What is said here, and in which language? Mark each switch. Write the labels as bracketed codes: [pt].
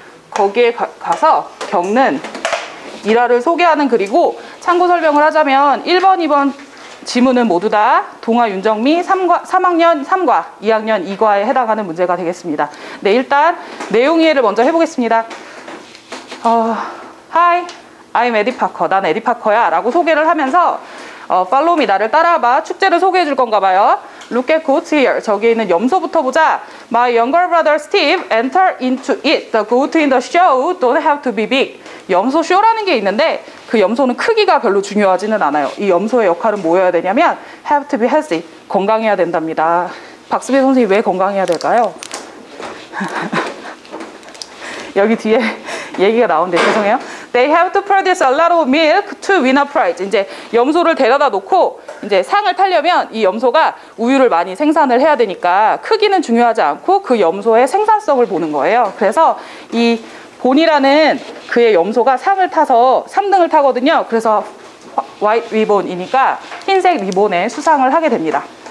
[ko] 거기에 가서 겪는 일화를 소개하는 글이고, 참고 설명을 하자면 1번, 2번 지문은 모두 다 동아 윤정미 3학년 3과 2학년 2과에 해당하는 문제가 되겠습니다. 네, 일단 내용 이해를 먼저 해보겠습니다. [en] Hi, I'm 에디 파커. [ko] 난 에디 파커야 라고 소개를 하면서 [en] follow me, [ko] 나를 따라와봐. 축제를 소개해 줄 건가 봐요. [en] Look at goats here. [ko] 저기에 있는 염소부터 보자. [en] My younger brother Steve enter into it. The goat in the show don't have to be big. [ko] 염소 쇼라는 게 있는데 그 염소는 크기가 별로 중요하지는 않아요. 이 염소의 역할은 뭐여야 되냐면 [en] have to be healthy. [ko] 건강해야 된답니다. 박수빈 선생님이 왜 건강해야 될까요? 여기 뒤에 얘기가 나오는데 죄송해요. [en] They have to produce a lot of milk to win a prize. [ko] 이제 염소를 데려다 놓고 이제 상을 타려면 이 염소가 우유를 많이 생산을 해야 되니까 크기는 중요하지 않고 그 염소의 생산성을 보는 거예요. 그래서 이 본이라는 그의 염소가 상을 타서 3등을 타거든요. 그래서 white ribbon이니까 흰색 리본에 수상을 하게 됩니다.